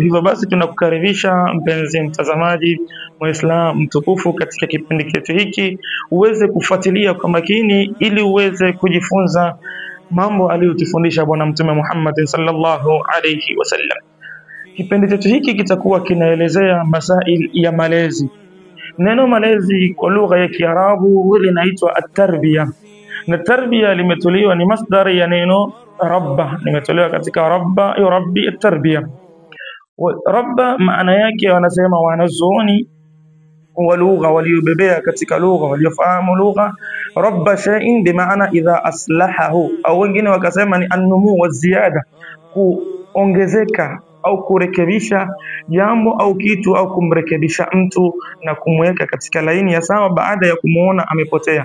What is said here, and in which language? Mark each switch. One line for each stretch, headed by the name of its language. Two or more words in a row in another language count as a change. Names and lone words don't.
Swahili: Hivyo basi tunakukaribisha mpenzi mtazamaji Muislamu mtukufu katika kipindi chetu hiki, uweze kufuatilia kwa makini ili uweze kujifunza mambo aliyotufundisha Bwana Mtume Muhammad
Arabic: صلى الله عليه وسلم.
Swahili: Kipindi chetu hiki kitakuwa kinaelezea masail ya malezi. Neno malezi kwa lugha ya Kiarabu linaitwa at-tarbiya, na tarbiya limetolewa ni masdari ya neno rabba, limetolewa katika
Arabic: ربى يربي التربية.
Swahili: Rabba maana yake wanasema wanazuoni wa lugha waliobebea katika lugha, waliofahamu lugha,
Arabic: رب شيء
Swahili: bi maana
Arabic: إذا أصلحه,
Swahili: au wengine wakasema ni
Arabic: النمو والزيادة,
Swahili: kuongezeka au kurekebisha jambo au kitu au kumrekebisha mtu na kumweka katika laini ya sawa baada ya kumuona amepotea.